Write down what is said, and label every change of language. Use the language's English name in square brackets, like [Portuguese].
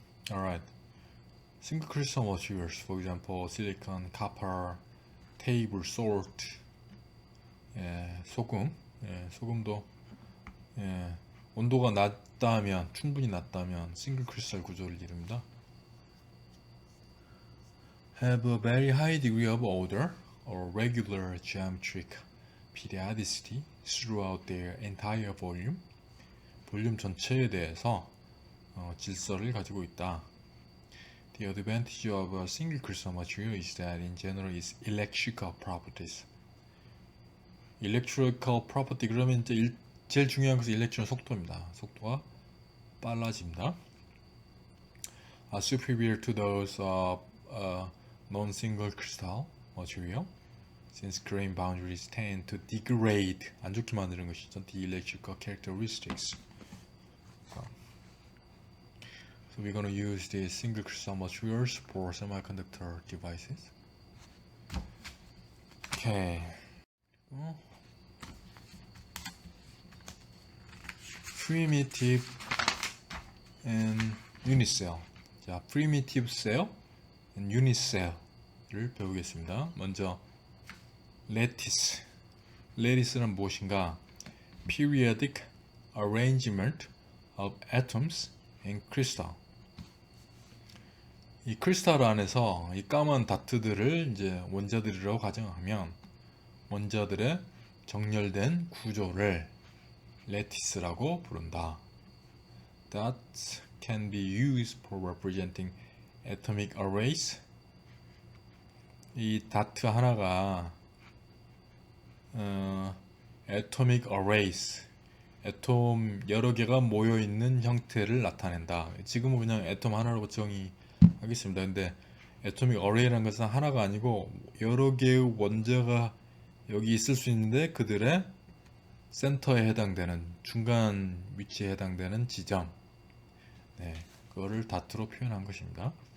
[English] Alright. Single crystal materials, for example, silicon, copper, table salt, [Korean] 소금, 소금도 온도가 낮다면, 충분히 낮다면 싱글 크리스탈 구조를 이룹니다. [English] Have a very high degree of order or regular geometric periodicity throughout their entire volume. [Korean] 볼륨 전체에 대해서 질서를 가지고 있다. [English] The advantage of a single crystal material is that in general its electrical properties. [Korean] electrical property 그러면 이제 제일 중요한 것은 일렉트론 속도입니다. 속도가 빨라집니다. [English] Superior to those of non-single crystal material, since grain boundaries tend to degrade [Korean] 안 좋게 만드는 것이죠. [English] The electrical characteristics. So we're going to use the single crystal materials for semiconductor devices. Okay. Primitive and unicell. [Korean] 자, primitive cell and unicell을 배우겠습니다. 먼저 lattice. lattice는 무엇인가? [English] Periodic arrangement of atoms in crystal. [Korean] 이 크리스탈 안에서 이 까만 다트들을 이제 원자들이라고 가정하면 원자들의 정렬된 구조를 레티스라고 부른다. [English] That can be used for representing atomic arrays. [Korean] 이 다트 하나가 atomic arrays, 애톰 여러 개가 모여 있는 형태를 나타낸다. 지금은 그냥 애톰 하나로 정의하겠습니다. 근데 atomic array라는 것은 하나가 아니고 여러 개의 원자가 여기 있을 수 있는데 그들의 센터에 해당되는 중간 위치에 해당되는 지점, 그거를 다트로 표현한 것입니다.